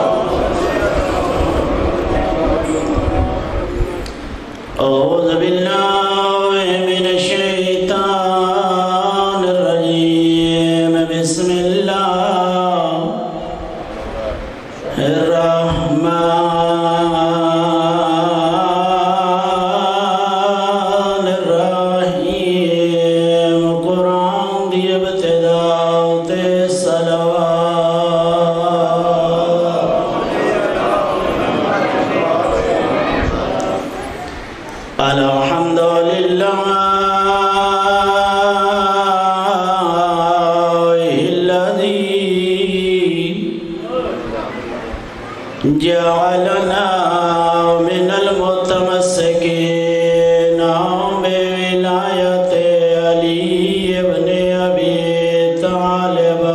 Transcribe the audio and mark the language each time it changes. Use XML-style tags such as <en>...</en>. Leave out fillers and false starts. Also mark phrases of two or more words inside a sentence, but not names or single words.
<ar>أعوذ بالله من الشيطان الرجيم بسم الله الرحمن الرحيم۔</ar> <pa>قرآن دی ابتداء تے صلوات۔</pa> <ar>الحمد لله الذي جعلنا من المتمسكين بولایت علی ابن ابی طالب</ar>